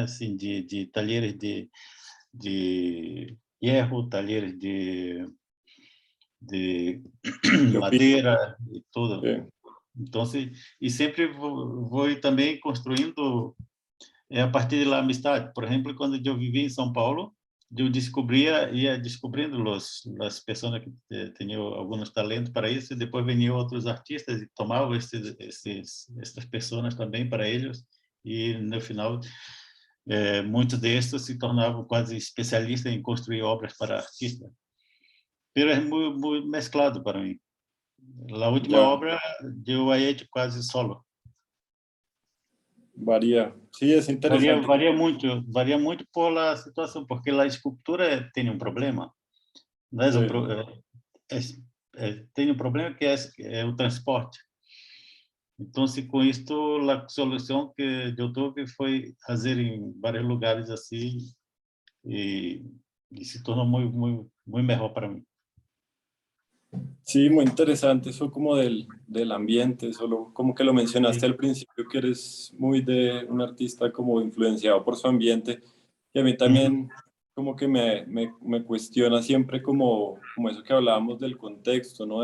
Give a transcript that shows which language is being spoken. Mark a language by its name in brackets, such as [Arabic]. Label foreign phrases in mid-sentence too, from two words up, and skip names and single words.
[Spanish] Así, de talleres de hierro, talleres de madera y todo. Sí. Entonces, y siempre voy también construyendo a partir de la amistad. Por ejemplo, cuando yo viví en São Paulo, yo [Portuguese] ia descubrindo [Spanish] las personas que tenían algunos talentos para eso, y después venían otros artistas y tomaban estas personas también para ellos, y [Portuguese] no final [Spanish] muchos de estos [Portuguese] se tornavam quase especialistas em construir obras para artistas. Pero é muito mesclado para mim. A última [Spanish] Ya, [Portuguese] obra eu a hecho quase solo. [Spanish] varía. Sí, es interesante. [Portuguese] Varia muito por la situação, porque a escultura tem um problema. Não é [Spanish] Sí. [Portuguese] tem um problema que é o transporte. Então, com isto, a solução que eu tive foi fazer em vários lugares assim, e se tornou muito melhor para mim. [Spanish] Sí, muy interesante eso como del ambiente, solo como que lo mencionaste al principio, que eres muy de un artista como influenciado por su ambiente, y a mí también como que me cuestiona siempre como eso que hablábamos del contexto, ¿no?